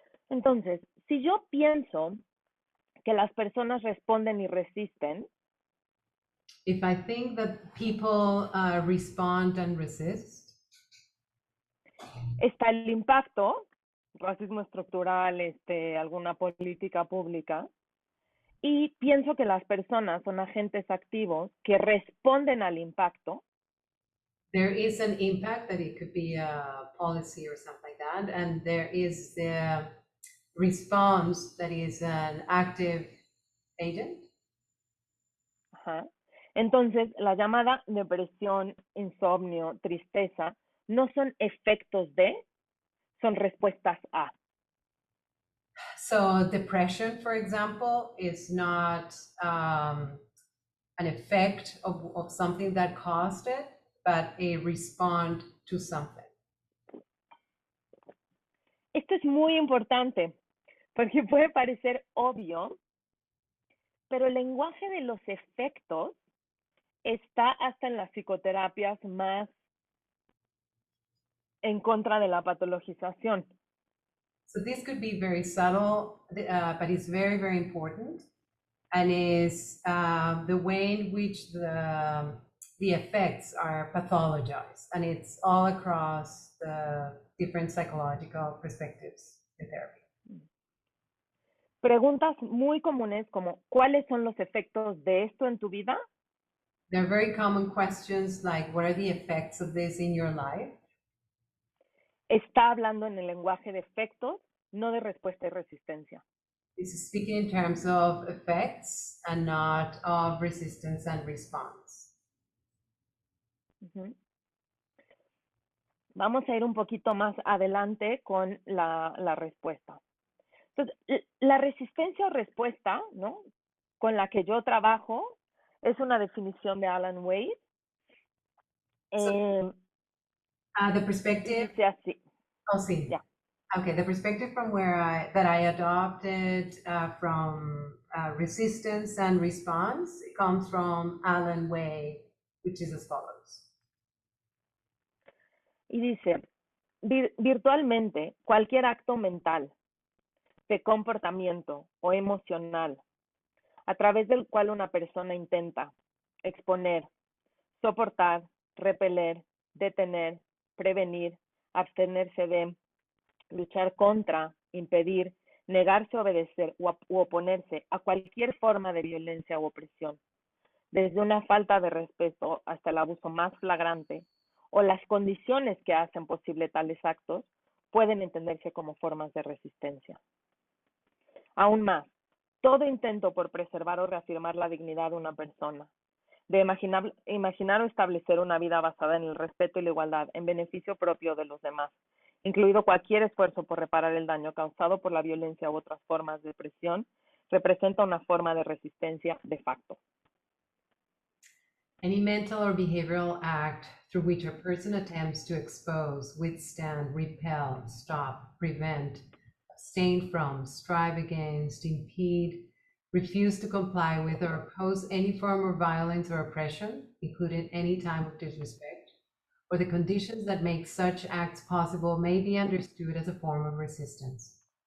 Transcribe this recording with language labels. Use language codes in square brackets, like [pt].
[es] Entonces, si yo pienso que las personas responden y resisten, [en] If I think that people respond and resist, [es] está el impacto, racismo estructural, alguna política pública, y pienso que las personas son agentes activos que responden al impacto, [en] there is an impact that it could be a policy or something like that, and there is the response that is an active agent. ajá. [es] Entonces, la llamada depresión, insomnio, tristeza, no son efectos de, son respuestas a. [en] So depression, for example, is not an effect of something that caused it, but a response to something. [es] Esto es muy importante porque puede parecer obvio, pero el lenguaje de los efectos está hasta en las psicoterapias más en contra de la patologización. [en] So this could be very subtle, but it's very, very important, and is the way in which the effects are pathologized, and it's all across the different psychological perspectives in therapy. [es] Preguntas muy comunes como ¿cuáles son los efectos de esto en tu vida? [en] There are very common questions like, what are the effects of this in your life? [es] Está hablando en el lenguaje de efectos, no de respuesta y resistencia. [en] This is speaking in terms of effects and not of resistance and response. Uh-huh. [es] Vamos a ir un poquito más adelante con la respuesta. Entonces, la resistencia o respuesta, ¿no? Con la que yo trabajo es una definición de Alan Wade. [en] The perspective. [es] Dice así. Oh, sí. [en] Yeah. Okay, the perspective from that I adopted from resistance and response comes from Alan Wade, which is as follows. [es] Y dice, virtualmente cualquier acto mental, de comportamiento o emocional, a través del cual una persona intenta exponer, soportar, repeler, detener, prevenir, abstenerse de, luchar contra, impedir, negarse a obedecer u oponerse a cualquier forma de violencia u opresión, desde una falta de respeto hasta el abuso más flagrante, o las condiciones que hacen posible tales actos, pueden entenderse como formas de resistencia. Aún más, todo intento por preservar o reafirmar la dignidad de una persona, de imaginar o establecer una vida basada en el respeto y la igualdad en beneficio propio de los demás, incluido cualquier esfuerzo por reparar el daño causado por la violencia u otras formas de opresión, representa una forma de resistencia de facto. [en] Any mental or behavioral act through which a person attempts to expose, withstand, repel, stop, prevent, abstain from, strive against, impede, refuse to comply with, or oppose any form of violence or oppression, including any time of disrespect, or the conditions that make such acts possible may be understood as a form of resistance.